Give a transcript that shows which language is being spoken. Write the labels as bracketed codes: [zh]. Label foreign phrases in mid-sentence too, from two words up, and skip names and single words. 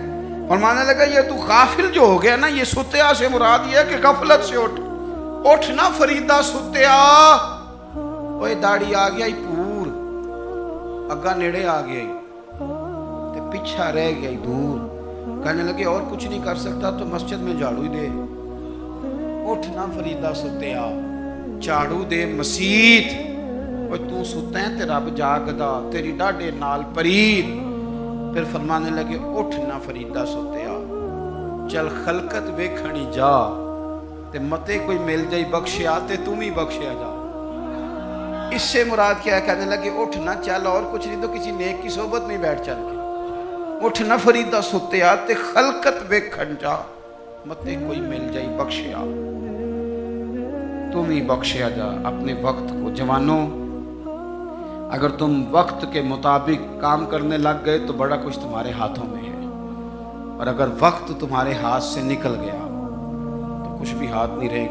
[ur] فرمانے لگا یہ تو غافل جو ہو گیا نا، یہ ستیا سے مراد یہ ہے کہ غفلت سے [pa] اٹھ نا فریدہ ستیا۔ اوے داڑھی آ گیا پور، اگا نیڑے آ گیا تے پیچھا رہ گیا دور، [ur] کہنے لگے اور کچھ نہیں کر سکتا تو مسجد میں جھاڑو ہی دے۔ [pa] اٹھ نا فریدہ ستیا، جھاڑو دے مسیت۔ اوے تو ستا ہے تے رب جاگدا، تیری ڈاڈے نال پرید۔ [ur] پھر فرمانے لگے [pa] اٹھ نا فریدہ ستیا، چل خلقت ویکھنی جا، تے متے کوئی مل جائی بخشیا تے تم ہی بخشیا جا۔ [ur] اس سے مراد کیا ہے؟ کہنے لگے اٹھ نہ چل، اور کچھ نہیں تو کسی نیک کی صحبت میں بیٹھ چل کے، اٹھ نہ فریدہ ستیا تے خلقت ویکھن جا، [pa] متے کوئی مل جائی بخشیا، تم ہی بخشیا جا [ur] اپنے وقت کو. جوانوں، اگر تم وقت کے مطابق کام کرنے لگ گئے تو بڑا کچھ تمہارے ہاتھوں میں ہے، اور اگر وقت تمہارے ہاتھ سے نکل گیا تو کچھ بھی ہاتھ نہیں رہے گا.